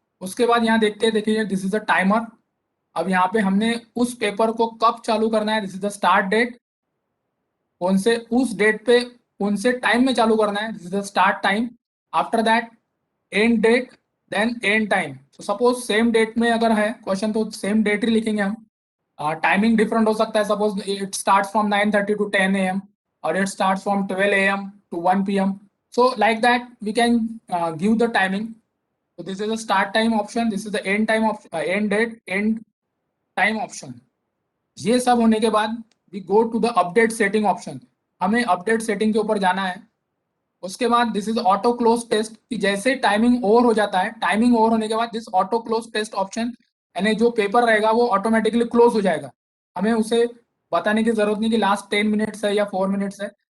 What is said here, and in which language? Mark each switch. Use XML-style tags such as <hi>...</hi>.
<hi>उसके बाद यहाँ देखते हैं, देखिए</hi> <en>This is the timer.</en> <hi>अब यहाँ पे हमने उस पेपर को कब चालू करना है,</hi> <en>this is the start date,</en> <hi>कौन से उस डेट पे कौन से टाइम में चालू करना है,</hi> <en>This is the start time. After that end date, then end time.</en> <hi>तो सपोज सेम डेट में अगर है क्वेश्चन तो सेम डेट ही लिखेंगे हम। टाइमिंग डिफरेंट हो सकता है,</hi> <en>Suppose it starts from 9:30 to 10 AM और it starts from 12 AM to 1 PM. So like that we can give the timing. So this is the start time option, this is the end time of end date, end time option.</en> <hi>ये सब होने के बाद</hi> <en>we go to the update setting option.</en> <hi>हमें update setting के ऊपर जाना है। उसके बाद</hi> <en>this is auto close test,</en> <hi>कि जैसे टाइमिंग ओवर हो जाता है, टाइमिंग ओवर होने के बाद</hi> <en>this auto close test option,</en> <hi>यानी जो पेपर रहेगा वो ऑटोमेटिकली क्लोज हो जाएगा। हमें उसे बताने की जरूरत नहीं कि लास्ट 10 मिनट्स है या 4 मिनट्स है।</hi>